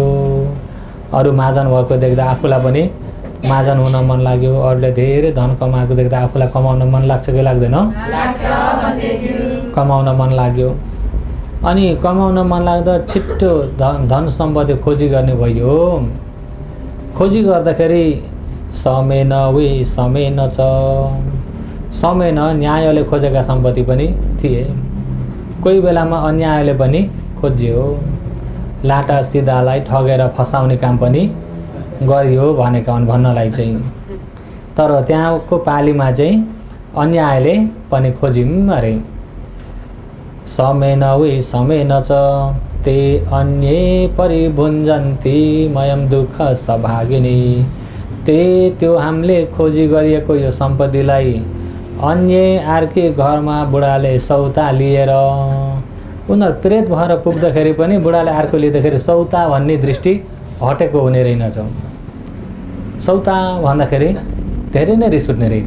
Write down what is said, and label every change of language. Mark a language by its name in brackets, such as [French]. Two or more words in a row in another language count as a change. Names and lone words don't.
[Nepali] अरू महाजन भएको देख्दा आफूलाई पनि महाजन हुन मन लाग्यो, अरूले धेरै धन कमाएको देख्दा आफूलाई कमाउन मन लाग्छ कि लाग्दैन? कमाउन मन लाग्यो। अनि कमाउन मन लाग्दा छिट्टो धन सम्पत्ति खोजी गर्ने भयो। खोजी गर्दाखेरि [Pali] समेन वि समेन च, [Nepali] समेन न्यायले खोजेका सम्पत्ति पनि थिए, कोही बेलामा अन्यायले पनि खोज्यो, लाटा सिधालाई ठगेर फसाउने काम पनि गरियो भनेका हुन् भन्नलाई चाहिँ। तर त्यहाँको पालीमा चाहिँ अन्यायले पनि खोजिम अरे। [Pali] समेन वि समेन च, ते अन्ये परिभुञ्जन्ति मयम दुःख सभागिनी। [Nepali] ते त्यो हामीले खोजी गरिएको यो सम्पत्तिलाई अन्य अर्कै घरमा बुढाले सौता लिएर, उनीहरू प्रेत भएर पुग्दाखेरि पनि बुढाले अर्को लिँदाखेरि सौता भन्ने दृष्टि हटेको हुने रहेनछ। सौता भन्दाखेरि धेरै नै रिस उठ्ने रहेछ।